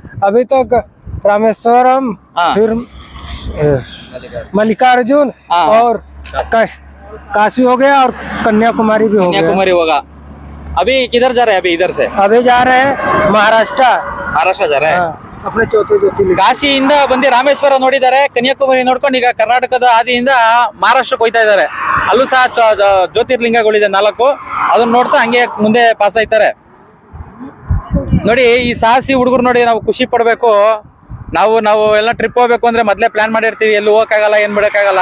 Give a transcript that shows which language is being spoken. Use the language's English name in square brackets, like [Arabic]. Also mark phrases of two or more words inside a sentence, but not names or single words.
[Hindi] अभी तक रामेश्वरम, हाँ। फिर मल्लिकार्जुन हाँ। और काशी हो गया और कन्याकुमारी भी हो गया। कन्याकुमारी होगा। अभी किधर जा रहे हैं? अभी इधर से अभी जा रहे हैं महाराष्ट्र जा रहे हैं। हाँ, अपने चौथे ज्योतिर्लिंग। [Kannada] ಕಾಶಿಯಿಂದ ಬಂದು ರಾಮೇಶ್ವರ ನೋಡಿದ್ದಾರೆ, ಕನ್ಯಾಕುಮಾರಿ ನೋಡ್ಕೊಂಡು ಈಗ ಕರ್ನಾಟಕದ ಹಾದಿಯಿಂದ ಮಹಾರಾಷ್ಟ್ರಕ್ಕೆ ಹೋಗ್ತಾ ಇದ್ದಾರೆ. ಅಲ್ಲೂ ಸಹ ಜ್ಯೋತಿರ್ಲಿಂಗಗಳಿದೆ 4, ಅದನ್ನ ನೋಡ್ತಾ ಹಂಗೆ ಮುಂದೆ ಪಾಸ್ ಆಯ್ತಾರೆ. ನೋಡಿ, ಈ ಸಾಹಸಿ ಹುಡುಗರು ನೋಡಿ ನಾವು ಖುಷಿ ಪಡ್ಬೇಕು. ನಾವು ಎಲ್ಲ ಟ್ರಿಪ್ ಹೋಗ್ಬೇಕು ಅಂದ್ರೆ ಮೊದ್ಲೇ ಪ್ಲಾನ್ ಮಾಡಿರ್ತೀವಿ, ಎಲ್ಲೂ ಹೋಗಕ್ಕಾಗಲ್ಲ, ಏನ್ ಬಿಡಕ್ಕಾಗಲ್ಲ.